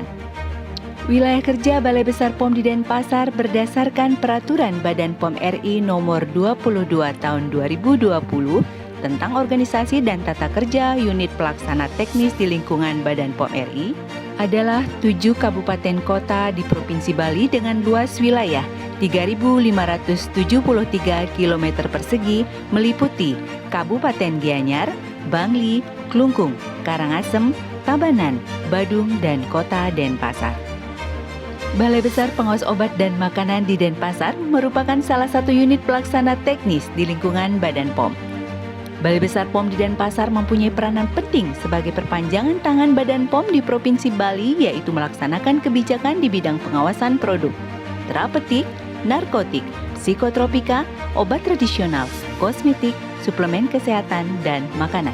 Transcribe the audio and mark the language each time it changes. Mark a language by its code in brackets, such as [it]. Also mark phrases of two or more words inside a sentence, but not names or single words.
[id] Wilayah kerja Balai Besar POM di Denpasar berdasarkan Peraturan Badan POM RI Nomor 22 Tahun 2020 tentang organisasi dan tata kerja unit pelaksana teknis di lingkungan Badan POM RI adalah 7 kabupaten kota di Provinsi Bali dengan luas wilayah 3.573 km persegi meliputi Kabupaten Gianyar, Bangli, Klungkung, Karangasem, Tabanan, Badung, dan Kota Denpasar. Balai Besar Pengawas Obat dan Makanan di Denpasar merupakan salah satu unit pelaksana teknis di lingkungan Badan POM. Balai Besar POM di Denpasar mempunyai peranan penting sebagai perpanjangan tangan Badan POM di Provinsi Bali, yaitu melaksanakan kebijakan di bidang pengawasan produk, terapetik, narkotik, psikotropika, obat tradisional, kosmetik, suplemen kesehatan, dan makanan.